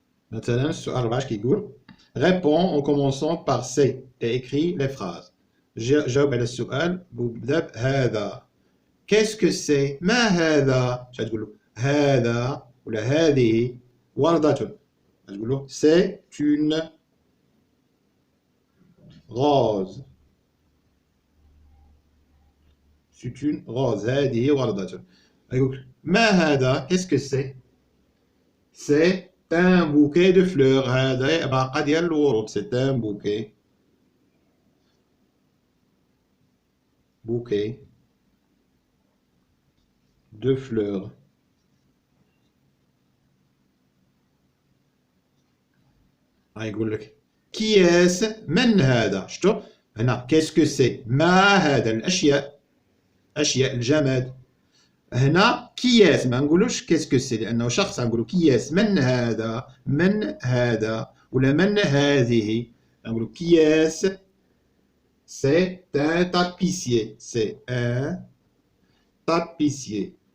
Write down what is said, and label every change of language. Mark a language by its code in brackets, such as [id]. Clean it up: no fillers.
[ar] مثلا السؤال 4 اش كيقول [fr] réponds en commençant par C et écris les phrases. [ar] جاوب على السؤال وبدا بهذا. [fr] qu'est-ce que c'est؟ [ar] ما هذا؟ اش تقول له؟ هذا ولا هذه وردة. تقول له [fr] c'est une rose. c'est une rose. [ar] هذه وردة. [fr] يقول ما هذا؟ qu'est-ce que c'est؟ c'est un bouquet de fleurs. [ar] هذا باقة ديال الورود. [fr] c'est un bouquet de fleurs. [ar] يقول لك كياس من هذا؟ شفتوا هنا [fr] qu'est-ce que c'est؟ [ar] ما هذا؟ الأشياء، أشياء الجماد. هنا كياس ما نقولوش [fr] qu'est-ce que c'est [ar] لأنه شخص، نقولوا كياس من هذا، من هذا ولا من هذه. نقولوا كياس [fr] c'est un tapissier. c'est un tapissier.